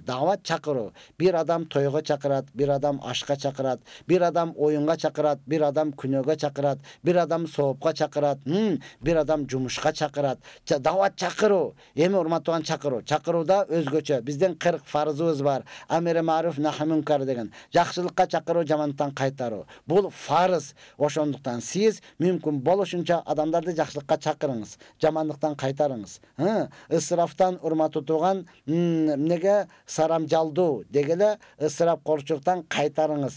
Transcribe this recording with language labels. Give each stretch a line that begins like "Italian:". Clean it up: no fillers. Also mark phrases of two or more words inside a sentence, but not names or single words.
Kyrgyz: Даават чакыруу. Бир адам тойго чакырат, бир адам ашка чакырат, бир адам оюнга чакырат, бир адам күнөөгө чакырат, бир адам соопко чакырат, бир адам жумушка чакырат. Даават чакыруу. Эми урматтуу чакыруу. Чакырууда өзгөчө биздин 40 фарызыбыз бар.
Arabic: أمر معروف نهي منكر деген.
Kyrgyz: Жакшылыкка чакыруу, жамандыктан кайтаруу. Бул фарыз. Ошондуктан сиз мүмкүн болушунча адамдарды жакшылыкка чакырыңыз, жамандыктан кайтарыңыз. Ысырафтан урматтуу туган, эмнеге сарамжалдуу дегеле ысырапкорчулуктан кайтарыңыз.